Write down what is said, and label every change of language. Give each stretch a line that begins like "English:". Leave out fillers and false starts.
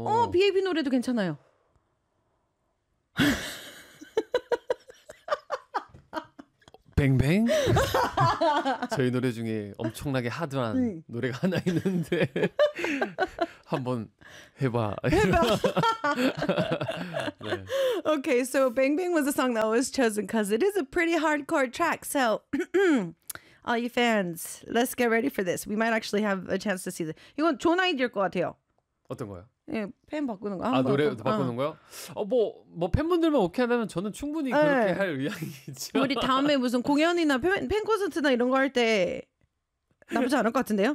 Korean: 비에이비 노래도 괜찮아요. 뱅뱅? 저희 노래 중에 엄청나게 하드한 노래가 하나 있는데 한번 해봐. 해봐. 네.
English: Okay, so Bang Bang was a song that was chosen because it is a pretty hardcore track. So all you fans, let's get ready for this. We might actually have a chance to see this.
Korean: 이건 좋은 아이디어일 것 같아요. 어떤 거요? 예, 팬 바꾸는 거. 아, 노래 바꾸는 거요? 뭐 팬분들만 오케이 하면 저는 충분히 네. 그렇게 할 의향이죠. 우리 다음에 무슨 공연이나 팬 콘서트나 이런 거 할 때 나쁘지 않을 것 같은데요?